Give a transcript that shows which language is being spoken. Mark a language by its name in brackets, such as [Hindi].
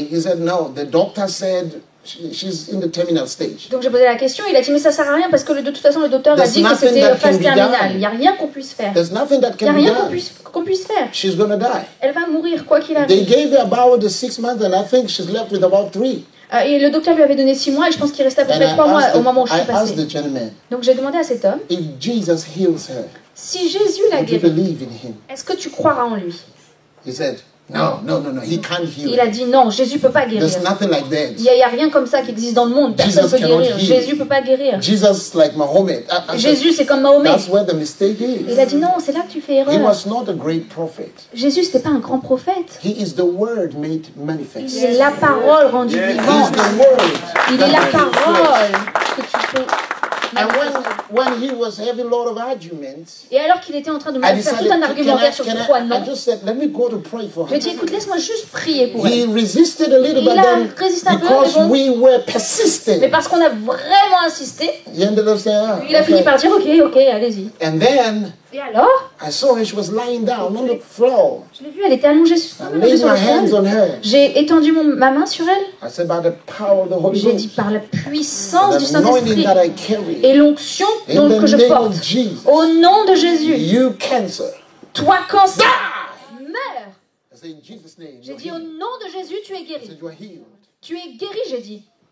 [English] He said, no, the doctor said she's in the terminal stage. [French] Donc j'ai posé la question, il a dit mais ça sert à rien parce que de toute façon le docteur a [English] There's [French] dit que [English] nothing [French] c'était [English] that [French] phase [English] can be [French] terminale. [English] done. [French] Il n'y a rien qu'on puisse faire. [English] There's nothing that [French] Il n'y a [English] can be [French] rien [English] done. [French] qu'on puisse faire. [English] She's going to die. [French] Elle va mourir quoi qu'il [English] They [French] arrive. [English] gave her about the 6 months, and I think she's left with about 3. [French] Et le docteur lui avait donné 6 mois et je pense qu'il restait à peu [English] And [French] près 3 mois au moment où je [English] I [French] suis [English] asked [French] passée. [English] the gentleman, [French] Donc j'ai demandé à cet homme, [English] if Jesus heals her, [French] si Jésus l'a [English] would you [French] guéri, [English] believe in him? [French] est-ce que tu croiras en lui? [English] He said, no, he can't heal [French] Il a [English] her. [French] dit non, Jésus ne peut pas guérir. [English] There's nothing like that. [French] Il n'y a rien comme ça qui existe dans le monde. Personne ne [English] Jesus [French] peut [English] cannot [French] guérir. [English] heal. [French] Jésus ne peut pas guérir. [English] Jesus, like Muhammad. I said, [French] Jésus, c'est comme Mahomet. [English] that's where the mistake is. [French] Il a dit non, c'est là que tu fais [English] He [French] erreur. [English] was not a great prophet. [French] Jésus, ce n'était pas un grand prophète. [English] He is the word made manifest. [French] Il est la parole rendue [English] He [French] vivante. [English] is the word. [French] Il [English] that [French] est la [English] made flesh. [French] parole que tu peux. [English] And when he was having a lot of arguments, [French] Et alors qu'il était en train de me [English] I [French] faire [English] decided, [French] tout un argumentaire sur pourquoi non, [English] I just said, let me go to pray for [French] j'ai [English] her. [French] dit écoute, laisse-moi juste prier pour [English] He [French] elle. [English] resisted a little, [French] Il [English] but [French] a [English] then [French] résisté un peu, [English] because [French] mais bon. [English] we were [French] Mais [English] persistent, [French] parce qu'on a vraiment insisté, [English] he ended up saying, ah, [French] il a fini [English] okay. [French] par dire ok, allez-y. [English] And then [French] Et alors, [English] I saw her, she was lying down on the floor. [French] je l'ai vue, elle était allongée sur [English] I laid [French] sur [English] my [French] le [English] hands [French] sol. [English] on her. [French] J'ai étendu ma main sur elle. [English] I said, by the power of the Holy [French] J'ai dit [English] Ghost, [French] par la puissance du [English] the anointing [French] Saint-Esprit [English] that I carry, [French] et l'onction [English] in the [French] que je [English] name [French] porte. [English] of Jesus, [French] Au nom de Jésus, [English] you cancer, [French] toi cancer, [English] die! [French] meurs. [English] I said, in Jesus' name, [French] J'ai [English] you're [French] dit au [English] healed. [French] nom de Jésus, tu es [English] I [French] guéri. [English] said, you are healed. [French] Tu es guéri, j'ai dit.